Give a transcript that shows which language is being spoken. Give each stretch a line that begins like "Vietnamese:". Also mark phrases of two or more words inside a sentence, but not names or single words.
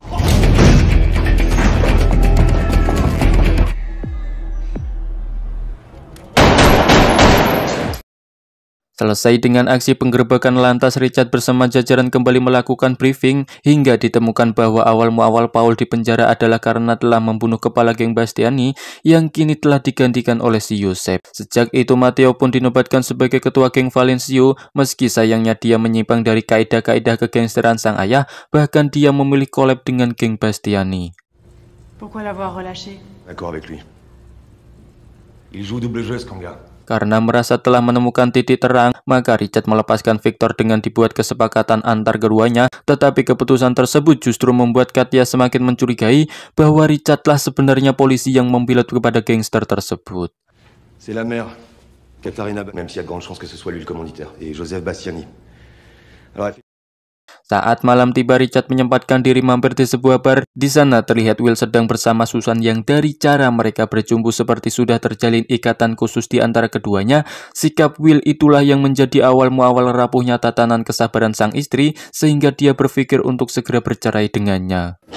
Indonesian: Selesai dengan aksi penggerebekan, lantas Richard bersama jajaran kembali melakukan briefing hingga ditemukan bahwa awal muawal Paul di penjara adalah karena telah membunuh kepala geng Bastiani yang kini telah digantikan oleh si Joseph. Sejak itu Matteo pun dinobatkan sebagai ketua geng Valencio, meski sayangnya dia menyimpang dari kaidah-kaidah kegangsteran sang ayah, bahkan dia memilih collab dengan geng Bastiani.
French: Pourquoi l'avoir relâché? D'accord avec lui. Il joue double jeu, Skanga.
Indonesian: Karena merasa telah menemukan titik terang, maka Richard melepaskan Victor dengan dibuat kesepakatan antar keduanya, tetapi keputusan tersebut justru membuat Katya semakin mencurigai bahwa Richardlah sebenarnya polisi yang membelot kepada gangster tersebut.
French: C'est la mère, Katharina, même s'il y a de grandes chances que ce soit lui le commanditaire, et Joseph Bastiani. Alors,
Indonesian: saat malam tiba, Richard menyempatkan diri mampir di sebuah bar. Di sana terlihat Will sedang bersama Susan yang dari cara mereka berjumpa seperti sudah terjalin ikatan khusus di antara keduanya. Sikap Will itulah yang menjadi awal muawal rapuhnya tatanan kesabaran sang istri, sehingga dia berpikir untuk segera bercerai dengannya.